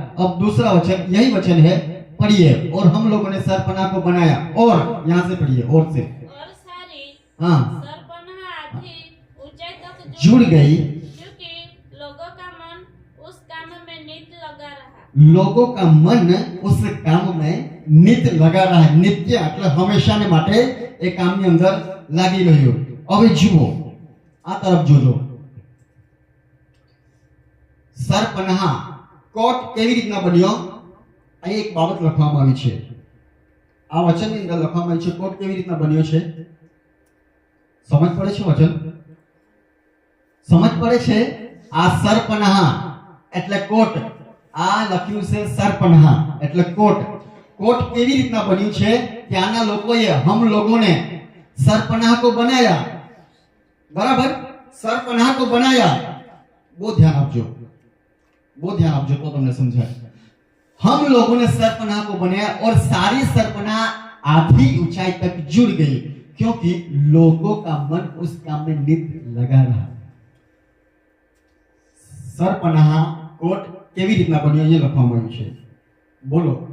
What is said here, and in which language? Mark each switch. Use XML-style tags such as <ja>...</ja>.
<hi>अब दूसरा वचन, यही वचन है, पढ़िए. और हम लोगों ने सरपनाह को बनाया. और यहाँ से पढ़िए, और से. और सारी हाँ, सरपनाह आधी ऊंचाई तक जुड़ गई. क्योंकि लोगों का मन उस काम में नित लगा रहा. लोगों का मन उस काम में नित्य लगा रहा है.</hi> <gu>नित्य એટલે હંમેશાને માટે એ કામની અંદર લાગી રહ્યો. હવે જુઓ, આ તરફ જોજો. સરપનાહ કોટ કેવી રીતના બન્યો? અહીં એક બાબત લખવામાં આવી છે. આ વચનની અંદર લખવામાં આવી છે કોટ કેવી રીતના બન્યો છે. સમજ પડે છે? વચન સમજ પડે છે? આ સરપનાહ એટલે કોટ. આ લખ્યું છે સરપનાહ એટલે કોટ. કોટ કેવી રીતના બન્યું છે? ત્યાંના લોકોએ,</gu> <hi>હમ લોગોને સરપનાહ को बनाया. बराबर, सरपनाह को बनाया. बहुत ध्यान</hi> <gu>આપજો, તો તમને સમજાય.</gu> <hi>हम लोगों ने सरपनाह को बनाया और सारी सरपनाह आधी ऊंचाई तक जुड़ गई क्योंकि लोगों का मन उस काम में नित लगा रहा।</hi> <gu>सरपनाह कोट કેવી રીતના બન્યો એ લખવામાં આવ્યું છે, બોલો.</gu>